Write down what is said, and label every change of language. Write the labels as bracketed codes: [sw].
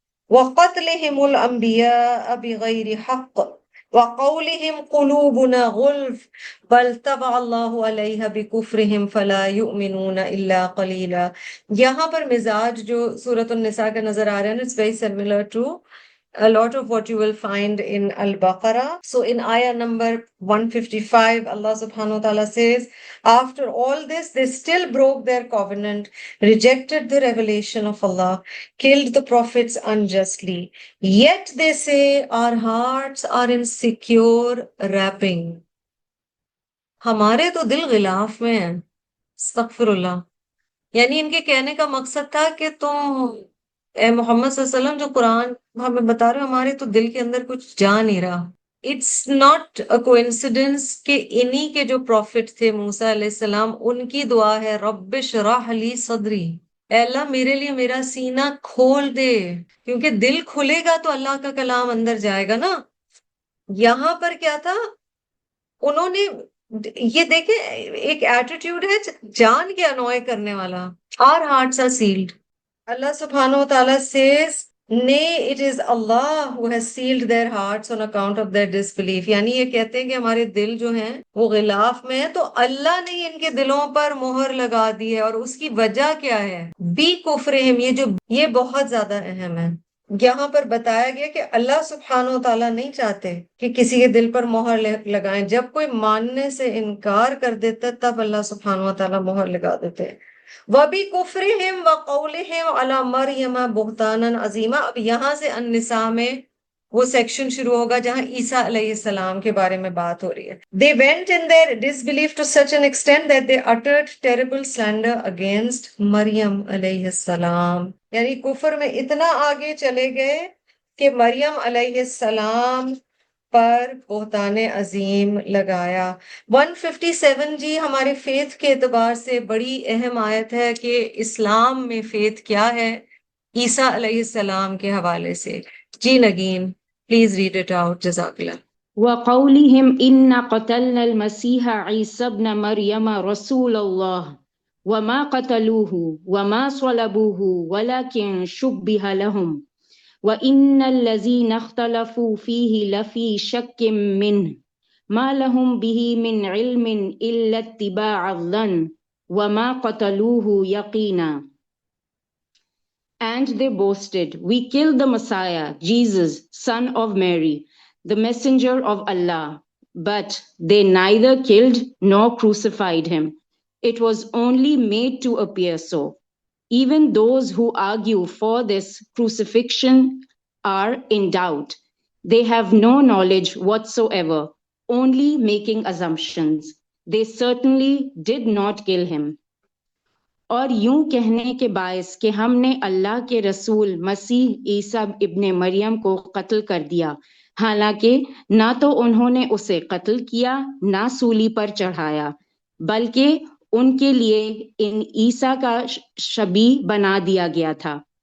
[ar] وَقَتْلِهِمُ الْأَنْبِيَاءَ بِغَيْرِ حَقٍّ وَقَوْلِهِمْ قُلُوبُنَا غُلْفٌ بَلْ طَبَعَ اللَّهُ عَلَيْهَا بِكُفْرِهِمْ فَلَا يُؤْمِنُونَ إِلَّا قَلِيلًا۔ [ur] یہاں پر مزاج جو سورۃ النساء کا نظر آ رہا ہے نا، [en] it's very similar to a lot of what you will find in Al-Baqarah. So in ayah number 155, Allah subhanahu wa ta'ala says, after all this, they still broke their covenant, rejected the revelation of Allah, killed the prophets unjustly. Yet they say, our hearts are in secure wrapping. [ur] ہمارے تو دل غلاف میں ہیں۔ استغفر اللہ۔ یعنی ان کے کہنے کا مقصد تھا کہ تم اے محمد صلی اللہ علیہ وسلم جو قرآن ہمیں بتا رہے ہو، ہمارے تو دل کے اندر کچھ جا نہیں رہا۔ [en] it's not a coincidence [ur] کہ انہی کے جو پروفٹ تھے موسیٰ علیہ السلام، ان کی دعا ہے [ar] رب اشرح لی صدری، [ur] اے اللہ میرے لیے میرا سینہ کھول دے، کیونکہ دل کھلے گا تو اللہ کا کلام اندر جائے گا نا۔ یہاں پر کیا تھا، انہوں نے یہ دیکھیں ایک ایٹیٹیوڈ ہے جان کے انوائے کرنے والا۔ [en] Our hearts are sealed. اللہ سبحانہ و تعالیٰ says, Nay, it is Allah who has sealed their hearts on account of their disbelief. [ur] یعنی یہ کہتے ہیں کہ ہمارے دل جو ہیں وہ غلاف میں ہیں، تو اللہ نے ان کے دلوں پر مہر لگا دی ہے، اور اس کی وجہ کیا ہے؟ بی کفرہم، یہ بہت زیادہ اہم ہے۔ یہاں پر بتایا گیا کہ اللہ سبحانہ و تعالیٰ نہیں چاہتے کہ کسی کے دل پر مہر لگائیں۔ جب کوئی ماننے سے انکار کر دیتا تب اللہ سبحانہ و تعالیٰ مہر لگا دیتے ہیں۔ [ar] وَبِكُفْرِهِمْ وَقَوْلِهِمْ عَلَى مَرْيَمَ بُهْتَانًا عَظِيمًا۔ [ur] اب یہاں سے النساء میں وہ سیکشن شروع ہوگا جہاں عیسیٰ علیہ السلام کے بارے میں بات ہو رہی ہے۔ [en] They went in their disbelief to such an extent that they uttered terrible slander against [ur] مریم علیہ السلام۔ یعنی کفر میں اتنا آگے چلے گئے کہ مریم علیہ السلام پر بہتان عظیم لگایا۔ 157 جی ہمارے فیتھ کے اعتبار سے بڑی اہم آیت ہے کہ اسلام میں فیتھ کیا ہے، عیسیٰ علیہ السلام کے حوالے سے۔ جی نگین [en] please read it out, [ur] جزاک اللہ۔ [ar] وقولهم إنا قتلنا المسيح عيسى ابن مريم رسول الله وما قتلوه وما صلبوه ولكن شبه لهم وإن الذين اختلفوا فيه لفي شك منه ما لهم به من علم إلا اتباع الظن وما قتلوه يقينا. [en] And they boasted, we killed the Messiah, Jesus, son of Mary, the messenger of Allah. But they neither killed nor crucified him. It was only made to appear so. Even those who argue for this crucifixion are in doubt. They have no knowledge whatsoever, only making assumptions. They certainly did not kill him. [ur] اور یوں کہنے کے باعث کہ ہم نے اللہ کے رسول مسیح عیسیٰ ابن مریم کو قتل کر دیا، حالانکہ نہ تو انہوں نے اسے قتل کیا نہ سولی پر چڑھایا، بلکہ ان کے لیے ان عیسیٰ کا شبیہ بنا دیا گیا تھا۔